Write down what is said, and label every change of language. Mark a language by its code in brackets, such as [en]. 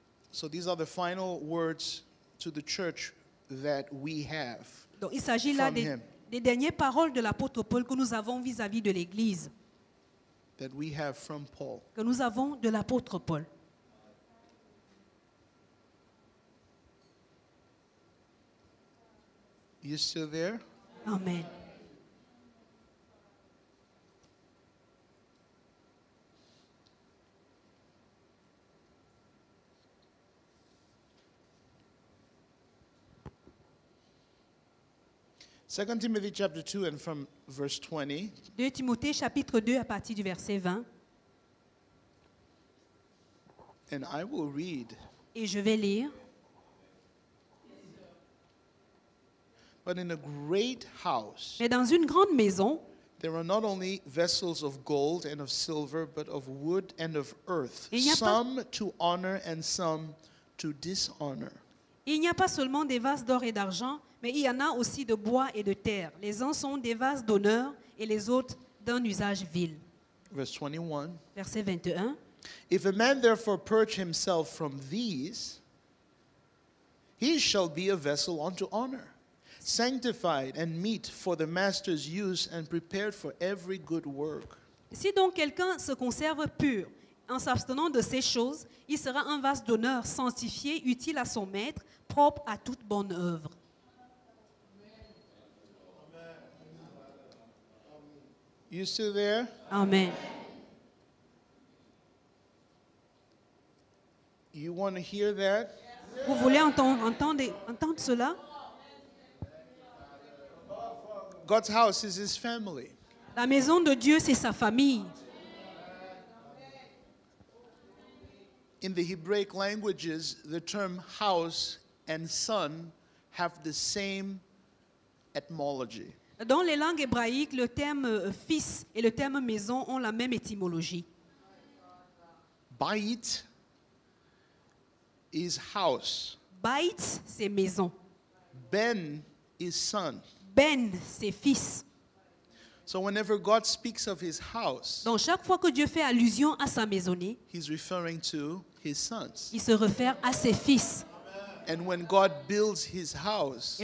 [en] So these are the final words to the church that we have [fr] Donc il s'agit là [en] from him, [fr] des dernières paroles de l'apôtre Paul que nous avons vis-à-vis de l'Église, [en] that we have from Paul. [fr] que nous avons de l'apôtre Paul. [en] You still there? [fr] Amen. [en] Second Timothy chapter 2 and from verse 20. [fr] 2 Timothée chapitre 2 à partir du verset 20. [en] And I will read. [fr] Et je vais lire. [en] But in a great house, [fr] Mais dans une grande maison, [en] there are not only vessels of gold and of silver, but of wood and of earth, [fr] Il n'y a pas- [en] some to honor and some to dishonor. [fr] il n'y a pas seulement des vases d'or et d'argent, mais il y en a aussi de bois et de terre. Les uns sont des vases d'honneur et les autres d'un usage vil. [en] Verse 21. [fr] Verset 21. [en] If a man therefore purge himself from these, he shall be a vessel unto honor, sanctified and meet for the master's use and prepared for every good work. [fr] Si donc quelqu'un se conserve pur en s'abstenant de ces choses, il sera un vase d'honneur sanctifié, utile à son maître, propre à toute bonne œuvre. [en] You still there? [fr] Amen. [en] You want to hear that? [fr] Vous voulez entendre cela? [en] God's house is his family. [fr] La maison de Dieu, c'est sa famille. [en] In the Hebraic languages, the term house and son have the same etymology. [fr] Dans les langues hébraïques, le terme fils et le terme maison ont la même étymologie. [en] Bait is house. [fr] Bait, c'est maison. [en] Ben is son. [fr] Ben, c'est fils. [en] So whenever God speaks of his house, [fr] Donc chaque fois que Dieu fait allusion à sa maisonnée, [en] he's referring to his sons. [fr] il se réfère à ses fils. [en] And when God builds his house,